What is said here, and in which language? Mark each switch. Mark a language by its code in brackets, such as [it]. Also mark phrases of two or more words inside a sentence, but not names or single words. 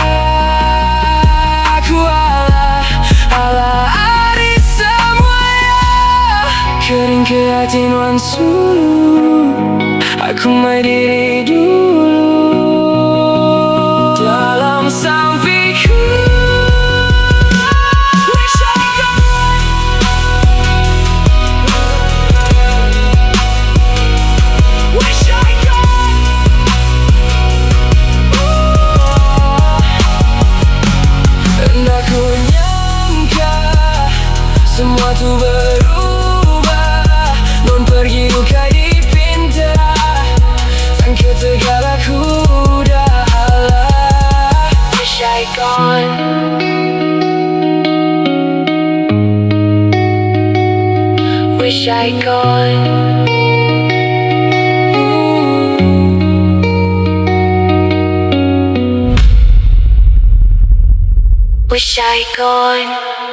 [iba] Aku alah, alah di semuanya. Kering ke hati Nuan sulu, aku mai diri dulu. Dalam sampiku [en] wish I gone. Wish I gone. [iba] Enda ku nyangka semua tu berubah. Nuan pergi ukai dipinta, Tang ketegal aku udah, alah. [en] Wish I gone. Wish I gone. Wish I gone.